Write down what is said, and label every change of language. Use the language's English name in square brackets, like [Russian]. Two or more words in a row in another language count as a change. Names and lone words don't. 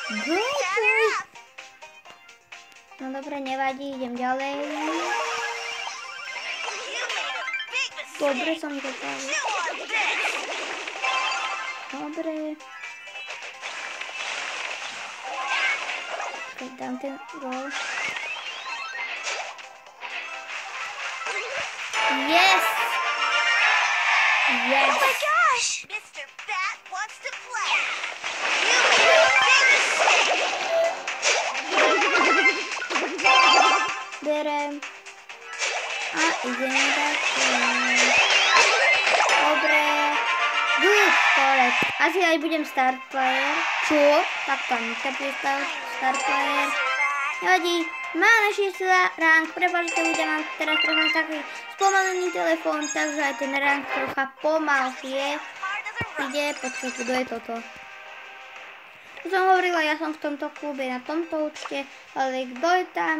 [Slovak] No dobre, nevadí, idem ďalej. Dobre som to pravil. Dobre. Keď dám ten gól. [English] Yes! Yes! Oh my gosh! Mr. Bat wants to play. [Slovak] Berem. A ideme tak. Dobre. [English] Good, correct. [Slovak] Asi aj budem [English] start player. [Slovak] Čo? Tak to bude [English] start player. [Slovak] Nevadí. Máme 6 rank. Prepáčte ľudia, mám teraz trocha taký spomalený telefón, takže aj ten rank trocha pomalšie ide. Počkaj, kto je toto? To som hovorila, ja som v tomto klube, na tomto účte, ale kto je tam?